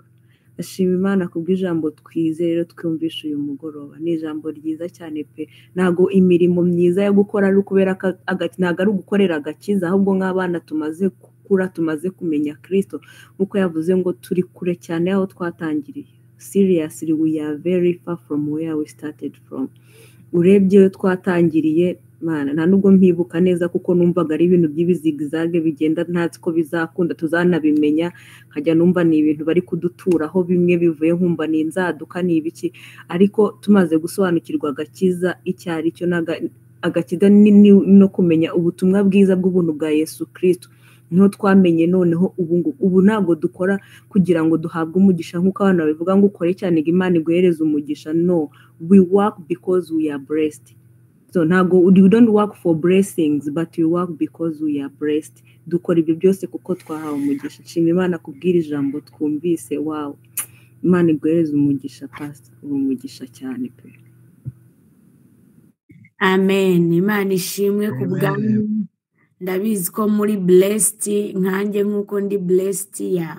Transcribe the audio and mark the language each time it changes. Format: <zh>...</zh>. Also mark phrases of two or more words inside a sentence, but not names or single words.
<rw>Ashima Imana kubw'ijambo twize rero twumvisha uyu mugoroba. Ni ijambo ryiza cyane pe. Ntago imirimo myiza yo gukora ari ukubera ntago ari ugukorera agakiza, ahubwo nk'abana tumaze gukura, tumaze kumenya Kristo, nkuko yavuze ngo turi kure cyane aho twatangiriye.</rw> <en>Seriously, we are very far from where we started from.</en> <rw>Urebye iyo twatangiriye, Mana nta nubwo mpibuka neza kuko numvaga ari ibintu by'ibizigizage bigenda ntazi ko bizakunda tuzanabimenya, nkajya numva ni ibintu bari kuduturaho bimwe bivuye nkumva ni inzaduka ni ibiki. Ariko tumaze gusobanukirwa agakiza icyari cyo agakiza no kumenya ubutumwa bwiza bw'ubuntu bwa Yesu Kristo, niho twamenye noneho ubu ntabwo dukora kugira ngo duhabwe umugisha nk'uko abantu babivuga ngo ukore cyane Imana iguhereza umugisha.</rw> <en>No, we work because we are blessed. So ntago we don't work for blessings but we work because we are blessed.</en> <rw>Dukora ibyo byose kuko twahawe umugisha. Nshima Imana kubwira ijambo twumvise. Wow, Imana iguhereze umugisha pastor, umugisha cyane pe. Amen. Imana ishimwe ku bwanyu. Ndabizi ko muri blessed nkanjye nkuko ndi blessed ya.</rw>